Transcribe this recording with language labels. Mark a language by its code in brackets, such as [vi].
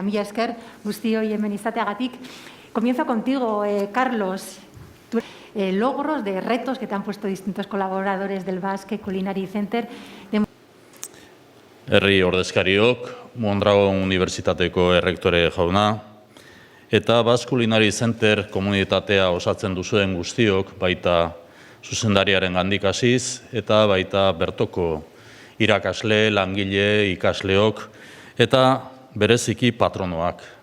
[eu] Mila esker, guztioi hemen izateagatik. [es] Comienzo contigo, Carlos. Logros de retos que te han puesto distintos colaboradores del Basque Culinary Center. [eu] Herri ordezkariok, Mondragon Unibertsitateko errektore jauna, eta Basque Culinary Center komunitatea osatzen duzuen guztiok, baita zuzendariaren gandik hasiz, eta baita bertoko irakasle, langile, ikasleok, eta bereziki patronoak.